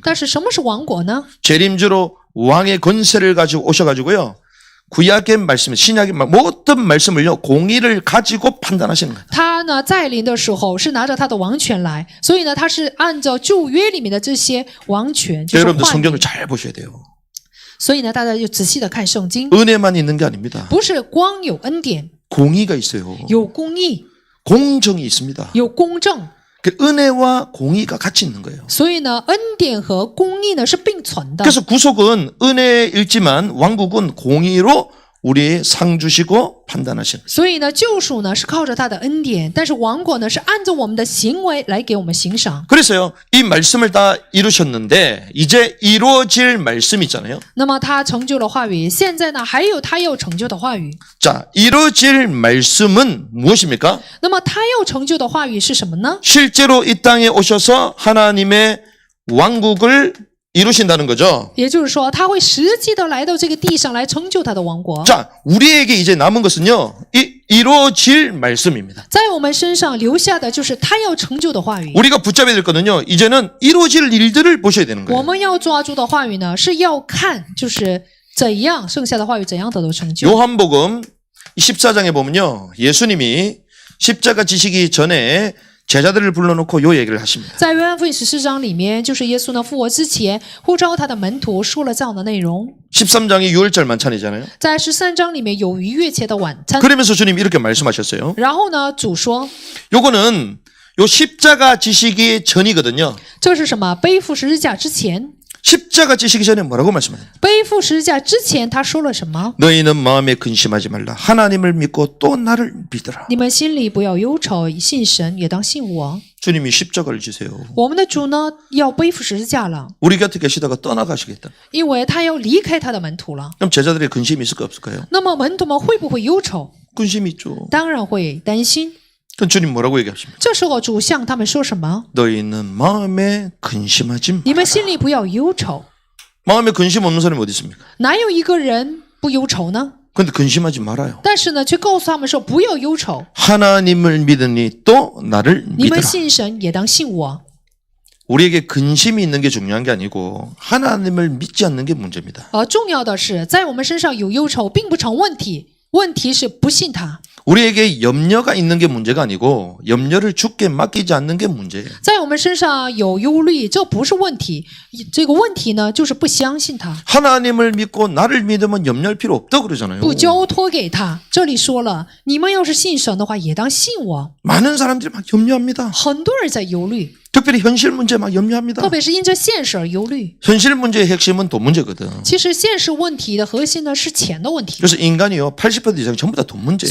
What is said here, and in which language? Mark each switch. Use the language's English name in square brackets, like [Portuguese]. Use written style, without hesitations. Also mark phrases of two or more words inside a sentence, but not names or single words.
[Chinese] 但是什么是王国呢？ [Korean] 재림주로 왕의 권세를 가지고 오셔가지고요. 구약의 말씀, 신약의 모든 말씀을요, 공의를 가지고 판단하시는 거예요. [Chinese] 他呢在临的时候是拿着他的王权来，所以呢他是按照旧约里面的这些王权，就是 [Korean] 여러분들 [Chinese] 话语。 [Korean] 성경을 잘 보셔야 돼요. [Chinese] 所以呢大家就仔细的看圣经， [Korean] 은혜만 있는 게 아닙니다. [Chinese] 不是光有恩典， [Korean] 공의가 있어요. [Chinese] 有公义， [Korean] 공정이 있습니다. [Chinese] 有公正。 [Korean] 그 은혜와 공의가 같이 있는 거예요. [Chinese] 所以呢，恩典和公义呢是并存的。 [Korean] 그래서 구속은 은혜일지만 왕국은 공의로 우리의 상 주시고 판단하시는 거예요. [Chinese] 所以呢，救赎呢是靠着他的恩典，但是王国呢是按照我们的行为来给我们行赏。 [Korean] 그래서요, 이 말씀을 다 이루셨는데 이제 이루어질 말씀이 있잖아요. [Chinese] 那么他成就了话语，现在呢还有他要成就的话语。 [Korean] 자, 이루어질 말씀은 무엇입니까? [Chinese] 那么他要成就的话语是什么呢？ [Korean] 실제로 이 땅에 오셔서 하나님의 왕국을 이루신다는 거죠. [Chinese] 也就是说，他会实际的来到这个地上来成就他的王国。 [Korean] 자, 우리에게 이제 남은 것은요, 이루어질 말씀입니다. [Chinese] 在我们身上留下的就是他要成就的话语。 [Korean] 우리가 붙잡아야 될 거는요, 이제는 이루어질 일들을 보셔야 되는 [Chinese] 我 [Korean] 거예요. [Chinese] 们要抓住的话语呢，是要看就是怎样剩下的话语怎样得到成就。 [Korean] 요한복음 14장에 보면요, 예수님이 십자가 지시기 전에 제자들을 불러놓고 요 얘기를 하십니다. [Chinese] 在约翰福音14章里面，就是耶稣呢复活之前呼召他的门徒说了这样的内容。 [Korean] 13장이 유월절 만찬이잖아요. [Chinese] 在13章里面有逾越节的晚餐， [Korean] 그러면서 주님이 이렇게 말씀하셨어요. [Chinese] 然后呢，主说 [Korean] 요거는 요 십자가 지시기 전이거든요. [Chinese] 这是什么？背负十字架之前， [Korean] 십자가 지시기 전에 뭐라고 말씀해요? [Chinese] 背负十字架之前他说了什么？ [Korean] 너희는 마음에 근심하지 말라. 하나님을 믿고 또 나를 믿으라. [Chinese] 你们心里不要忧愁，信神也当信我。 [Korean] 주님이 십자가를 지세요. [Chinese] 我们的主呢要背负十字架了， [Korean] 우리 곁에 계시다가 떠나가시겠다. [Chinese] 因为他要离开他的门徒了。 [Korean] 그럼 제자들의 근심이 있을까 없을까요? [Chinese] 那么门徒们会不会忧愁？ [Korean] 근심이 있죠. [Chinese] 当然会担心。 [Korean] 그럼 주님 뭐라고 얘기하십니까? [Chinese] 这时候主向他们说什么？ [Korean] 너희는 마음에 근심하지 마. [Chinese] 你们心里不要忧愁。 [Korean] 마음에 근심 없는 사람이 어디 있습니까? [Chinese] 哪有一个人不忧愁呢？ [Korean] 근데 근심하지 말아요. [Chinese] 但是呢，却告诉他们说不要忧愁， [Korean] 하나님을 믿으니 또 나를 [Chinese] 你们 [Korean] 믿으라. [Chinese] 信神也当信我。 [Korean] 우리에게 근심이 있는 게 중요한 게 아니고 하나님을 믿지 않는 게 문제입니다. [Chinese] 重要的是，在我们身上有忧愁，并不成问题，问题是不信他。 [Korean] 우리에게 염려가 있는 게 문제가 아니고 염려를 주께 맡기지 않는 게 문제예요. [Chinese] 在我们身上有忧虑，这不是问题，这个问题呢，就是不相信他， [Korean] 하나님을 믿고 나를 믿으면 염려할 필요 없다고 그러잖아요. [Chinese] 不交托给他。这里说了，你们要是信神的话，也当信我。 [Korean] 많은 사람들이 막 염려합니다. [Chinese] 很多人在忧虑， [Korean] 특별히 현실 문제 막 염려합니다. [Chinese] 特别是因着现实而忧虑。 [Korean] 현실 문제의 핵심은 돈 문제거든. [Chinese] 其实现实问题的核心呢是钱的问题， [Korean] 그래서 인간이요 80% 이상 전부 다 돈 문제예요.